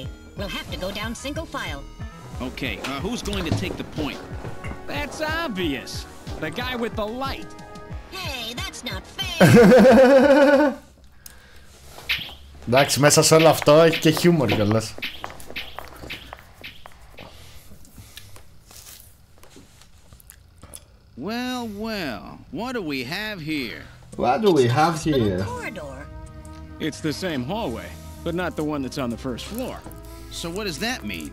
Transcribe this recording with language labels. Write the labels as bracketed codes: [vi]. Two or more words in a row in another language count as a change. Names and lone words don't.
[en] We'll have to go down single file. Okay, who's going to take the point? That's obvious. The guy with the light. Hey, that's not fair. [el] Εντάξει, μέσα σε όλο αυτό έχει και χιούμορ κιόλας. [en] Well, well, what do we have here? What do we have here? Corridor. It's the same hallway, but not the one that's on the first floor. So what does that mean?